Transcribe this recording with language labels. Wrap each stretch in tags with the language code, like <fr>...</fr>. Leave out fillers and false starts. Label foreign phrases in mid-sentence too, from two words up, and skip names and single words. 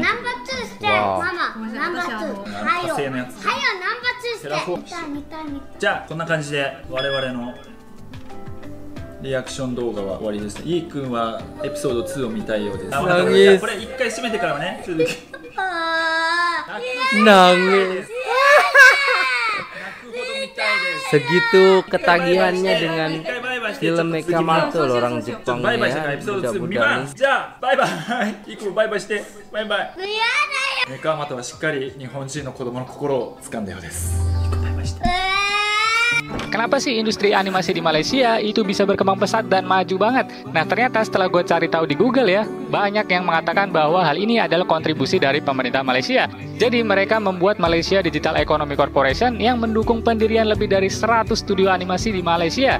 <ja>ナンバー2して、ママ。ナンバー2。はよ。火星のやつ。ナンバー2して。見た。じゃあこんな感じで我々のリアクション動画は終わりです。イー君はエピソード2を見たいようです。これ一回閉めてからね。</ja> <id>Nangis. Segitu ketagihannya dengan film Mekamato loh orang Jepang ya. Mudah-mudahan.</id> <ja>じゃあバイバイ。イー君バイバイして。バイバイ。メカマトはしっかり日本人の子供の心を掴んだようです。バイバイして。</ja> <id>Kenapa sih industri animasi di Malaysia itu bisa berkembang pesat dan maju banget? Nah ternyata setelah gue cari tahu di Google ya, banyak yang mengatakan bahwa hal ini adalah kontribusi dari pemerintah Malaysia. Jadi mereka membuat Malaysia Digital Economy Corporation yang mendukung pendirian lebih dari 100 studio animasi di Malaysia.</id>